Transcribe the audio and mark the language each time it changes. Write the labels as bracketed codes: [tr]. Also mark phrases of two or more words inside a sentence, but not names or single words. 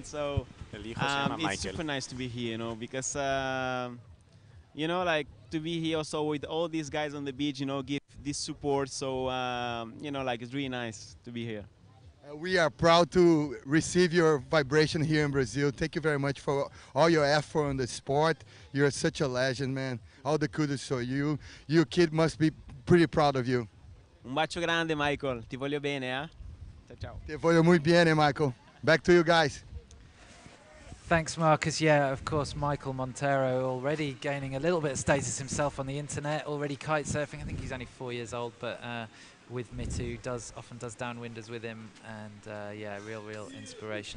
[en] So it's super nice to be here, you know, because you know, like to be here also with all these guys on the beach, you know, give this support. So you know, like it's really nice to be here. We are proud to receive your vibration here in Brazil. Thank you very much for all your effort on the sport. You're such a legend, man. All the kudos for you. Your kid must be pretty proud of you. [it] Un bacio grande, Michael. Ti voglio bene, eh? Ciao, ciao. Te voglio [es] muy bien, [en] Michael. Back to you guys. Thanks, Marcus. Yeah, of course, Michael Monteiro already gaining a little bit of status himself on the internet, already kite surfing. I think he's only 4 years old, but with Mitu, often does downwinders with him, and yeah, real inspiration.